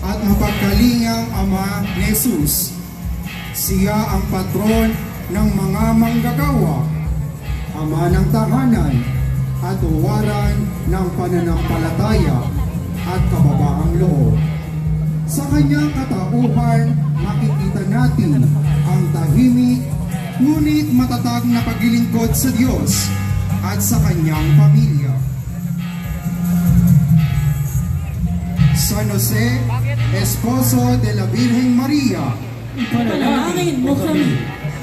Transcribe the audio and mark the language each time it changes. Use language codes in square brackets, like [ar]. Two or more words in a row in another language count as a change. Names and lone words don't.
[tl] mapagkalingang Ama ni Jesus. Siya ang patron ng mga manggagawa, Ama ng tahanan, at uwaran ng pananampalataya at kababaang loob. Sa kanyang katauhan, makikita natin ang tahimik ngunit matatag na paglilingkod sa Diyos at sa kanyang pamilya. [es] San Jose, Esposo de la Virgen Maria, [tl] ipanalangin mo kami.